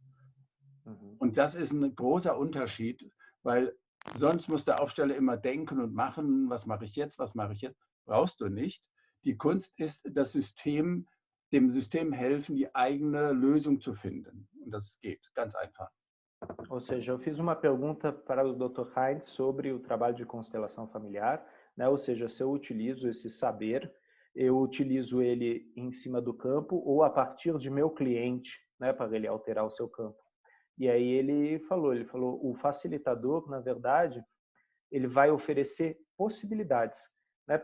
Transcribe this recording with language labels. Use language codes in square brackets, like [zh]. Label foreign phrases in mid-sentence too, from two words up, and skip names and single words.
[de] Und das ist ein großer Unterschied, weil sonst muss der Aufsteller immer denken und machen, was mache ich jetzt, was mache ich jetzt. Brauchst du nicht. Die Kunst ist, dem System helfen, die eigene Lösung zu finden. Und das geht ganz einfach. [pt] Ou seja, eu fiz uma pergunta para o Dr. Heinz sobre o trabalho de constelação familiar, né? Ou seja, se eu utilizo esse saber, eu utilizo ele em cima do campo ou a partir de meu cliente, né, para ele alterar o seu campo. E aí ele falou, o facilitador, na verdade, ele vai oferecer possibilidades, né?